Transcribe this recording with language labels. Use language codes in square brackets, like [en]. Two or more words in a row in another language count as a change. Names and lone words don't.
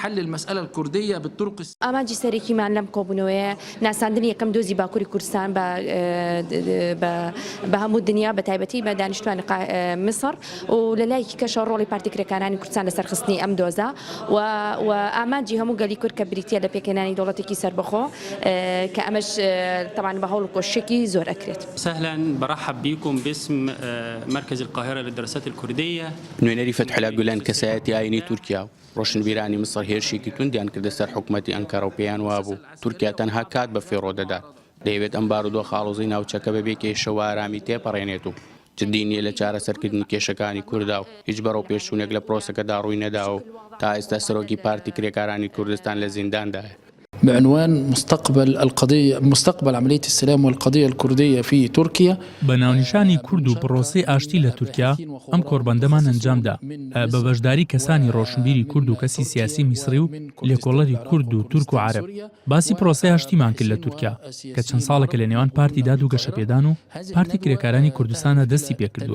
[ckb] ئاماجی سەرێکیمان لەم کۆبوونەوەیە ناساندنی یەکەم دۆزی باکووری کوردستان بە هەموو دنیا بە تایبەتی بە دانیشتوانی مسر و لەلایەکی کەشە ڕۆڵی پارتیکرێکارانی کوردستان لەسەر خستنی ئەم دۆزە و ئاماجی هەموو گەلی کورد کە بریتە لە پێکهێنانی دەوڵەتێکی سەربەخۆ کە ئەمەش طبعا بە هەوڵ و کۆشێکی زۆر ئەکرێت. [ar] سهلا برحب بكم باسم مركز القاهرة للدراسات الكردية. [ckb] نوێنەری فتحولا گولان کەسایەتی ئاینی تورکیا ڕۆشنبیرانی مسر هێرشێکی توندیان کردە سەر حکوومەتی ئەنکەرە و پێیان وابوو تورکیا تەنها کات بە فێڕۆ دەدات دەیەوێت ئەم بارودۆخ ئاڵۆزەی ناوچەکە بەبێ کێشە و ئارامی تێپەڕێنێت و جدی نییە لە چارەسەرکردنی کێشەکانی کووردا و هیچ بەرەو پێشچوونێک لە پرۆسەکەدا ڕووی نەداوە و تا ئێستا سەرۆکی پارتی کرێکارانی کوردستان لە زینداندایە. [ar] بعنوان مستقبل عملية السلام والقضية الكردية في تركيا. [ckb] بەناونیشانی کورد و پرۆسەی ئاشتی لە تورکیا ئەم کۆڕبەندەمان ئەنجامدا بە بەشداری کەسانی ڕۆشنبیری کورد و کەسی سیاسی میسری و لێکۆڵەری کورد و تورک و عەرەب. باسی پرۆسەی ئاشتیمان کرد لە تورکیا کە چەند ساڵێکە لە نێوان پارتی داد و گەشەپێدان و پارتی کرێکارانی کوردستانە دەستی پێکردووە.